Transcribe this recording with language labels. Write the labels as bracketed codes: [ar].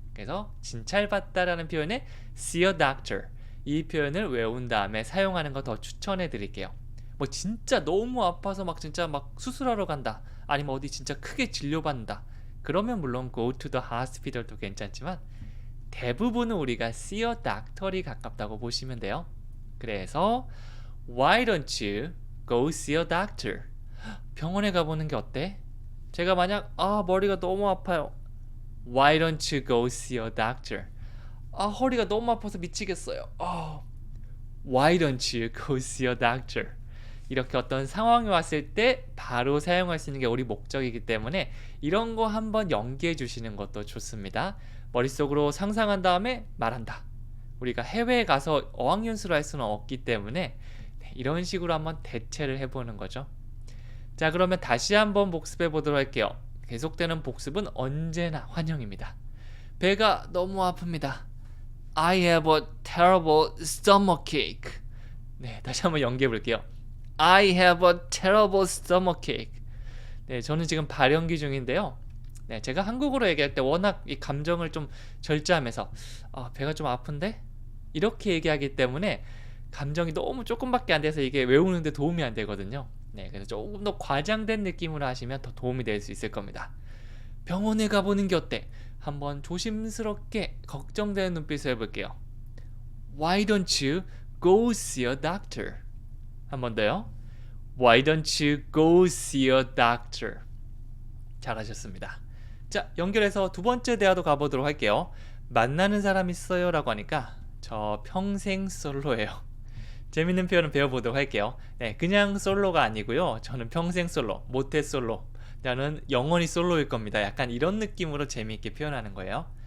[ko] 그래서 진찰받다라는 표현에 [en] see a doctor [ko] 이 표현을 외운 다음에 사용하는 거 더 추천해 드릴게요. 뭐 진짜 너무 아파서 막 진짜 막 수술하러 간다 아니면 어디 진짜 크게 진료받는다 그러면 물론 [en] go to the hospital [ko] 도 괜찮지만 대부분은 우리가 [en] see a doctor [ko] 이 가깝다고 보시면 돼요. 그래서 [en] why don't you go see a doctor? [ko] 병원에 가보는 게 어때? 제가 만약 머리가 너무 아파요. [en] Why don't you go see a doctor? [ko] 허리가 너무 아파서 미치겠어요. [en] Why don't you go see a doctor? [ko] 이렇게 어떤 상황이 왔을 때 바로 사용할 수 있는 게 우리 목적이기 때문에 이런 거 한번 연기해 주시는 것도 좋습니다. 머릿속으로 상상한 다음에 말한다. 우리가 해외에 가서 어학연수를 할 수는 없기 때문에 이런 식으로 한번 대체를 해보는 거죠. 자, 그러면 다시 한번 복습해 보도록 할게요. 계속되는 복습은 언제나 환영입니다. 배가 너무 아픕니다. [en] I have a terrible stomachache. [ko] 네, 다시 한번 연기해 볼게요. [en] I have a terrible stomachache. [ko] 네, 저는 지금 발연기 중인데요. 네, 제가 한국어로 얘기할 때 워낙 이 감정을 좀 절제하면서 배가 좀 아픈데? 이렇게 얘기하기 때문에 감정이 너무 조금밖에 안 돼서 이게 외우는데 도움이 안 되거든요. 네, 그래서 조금 더 과장된 느낌으로 하시면 더 도움이 될 수 있을 겁니다. 병원에 가보는 게 어때? 한번 조심스럽게 걱정되는 눈빛을 해볼게요. [en] Why don't you go see a doctor? [ko] 한 번 더요. [en] Why don't you go see a doctor? [ko] 잘하셨습니다. 자, 연결해서 두 번째 대화도 가보도록 할게요. 만나는 사람 있어요? 라고 하니까 저 평생 솔로예요. 재밌는 표현을 배워보도록 할게요. 네, 그냥 솔로가 아니고요. 저는 평생 솔로, 모태 솔로. 나는 영원히 솔로일 겁니다. 약간 이런 느낌으로 재미있게 표현하는 거예요.